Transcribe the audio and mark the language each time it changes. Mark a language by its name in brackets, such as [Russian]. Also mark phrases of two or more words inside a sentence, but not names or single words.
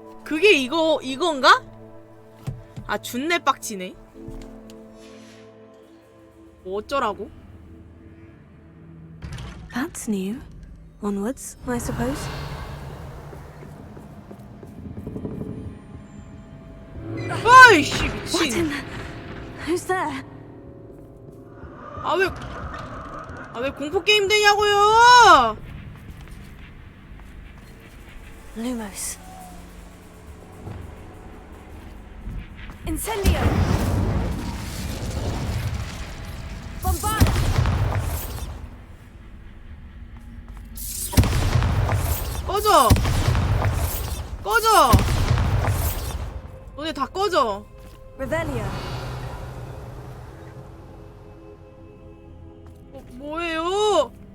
[Korean] 그게 이건가? 아, 준내 빡치네. 뭐 어쩌라고? [English] That's new. Onwards, I suppose. [Korean] 아이씨, 미친. [English] What in the... Who's there? [Korean] 왜 공포 게임 되냐고요? [Latin] Lumos. Incendio! Bombarda! [Korean] 꺼져! 꺼져! 너네 다 꺼져! [Latin] Revelio. [Korean] 뭐예요?